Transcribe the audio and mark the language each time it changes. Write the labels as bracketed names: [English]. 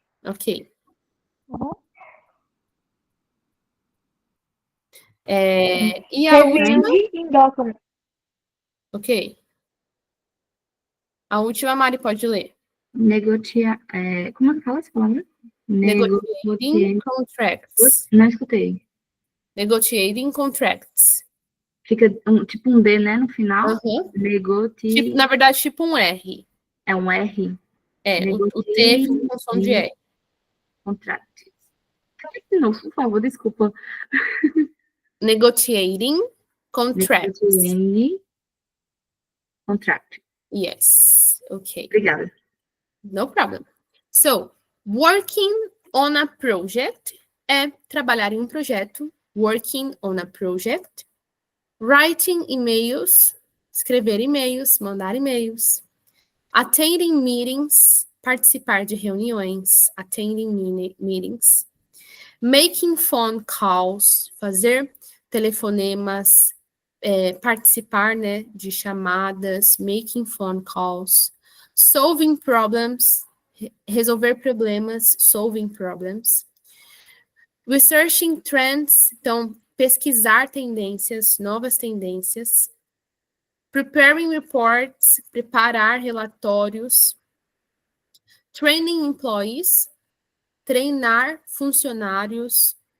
[Portuguese] Ok. Uhum. E a última? [English] Reviewing [Portuguese] em [English] document. [Portuguese] Ok. A última, Mari, pode ler. Negociar. Como é que fala essa palavra? [English] Negotiating contracts. [Portuguese] Não escutei. [English] Negotiating contracts. [Portuguese] Fica tipo um D, né, no final. Uhum. Na verdade, tipo um R. É um R. O T fica com som de R. Contract. De novo, por favor, desculpa. [English] Negotiating contracts. Negotiating contract. Yes. Okay. [Portuguese] Obrigada. [English] No problem. So, working on a project [Portuguese] é trabalhar em um projeto. [English] Working on a project. Writing emails, [Portuguese] escrever e-mails, mandar e-mails. [English] Attending meetings, [Portuguese] participar de reuniões. [English] Attending meetings. Making phone calls, [Portuguese] fazer telefonemas, participar, né, de chamadas, [English] making phone calls. Solving problems, [Portuguese] resolver problemas, [English] solving problems. Researching trends, [Portuguese] então, pesquisar tendências, novas tendências. [English] Preparing reports, [Portuguese] preparar relatórios. [English] Training employees, [Portuguese] treinar funcionários.